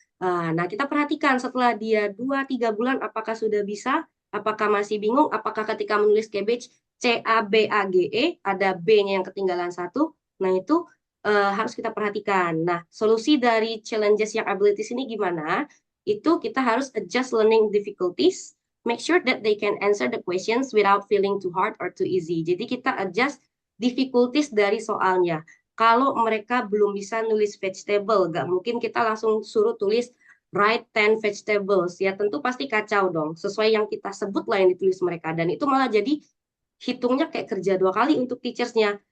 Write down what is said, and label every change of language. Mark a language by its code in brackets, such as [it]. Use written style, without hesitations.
[id] Nah, kita perhatikan setelah dia 2-3 bulan apakah sudah bisa, apakah masih bingung, apakah ketika menulis cabbage CABAGE ada B-nya yang ketinggalan satu. Nah, itu harus kita perhatikan. Nah, solusi dari challenges yang abilities ini gimana? Itu kita harus [en] adjust learning difficulties, make sure that they can answer the questions without feeling too hard or too easy. [id] Jadi kita adjust difficulties dari soalnya. Kalau mereka belum bisa nulis vegetable, nggak mungkin kita langsung suruh tulis [en] write 10 vegetables. [id] Ya tentu pasti kacau dong. Sesuai yang kita sebut lah yang ditulis mereka. Dan itu malah jadi hitungnya kayak kerja 2 kali untuk teachersnya.